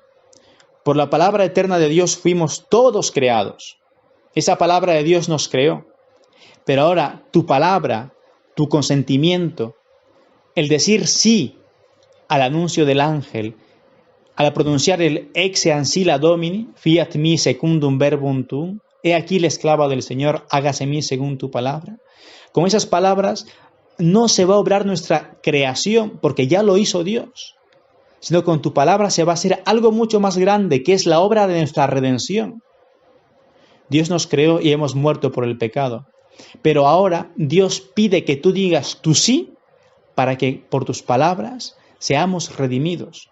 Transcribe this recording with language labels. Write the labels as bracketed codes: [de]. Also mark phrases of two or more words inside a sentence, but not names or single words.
[es] Por la palabra eterna de Dios fuimos todos creados. Esa palabra de Dios nos creó. Pero ahora tu palabra, tu consentimiento, el decir sí al anuncio del ángel, al pronunciar el [la] exe ancilla Domini, fiat mi secundum verbum tuum, [es] he aquí la esclava del Señor, hágase mí según tu palabra. Con esas palabras no se va a obrar nuestra creación, porque ya lo hizo Dios, sino con tu palabra se va a hacer algo mucho más grande, que es la obra de nuestra redención. Dios nos creó y hemos muerto por el pecado, pero ahora Dios pide que tú digas tu sí, para que por tus palabras seamos redimidos.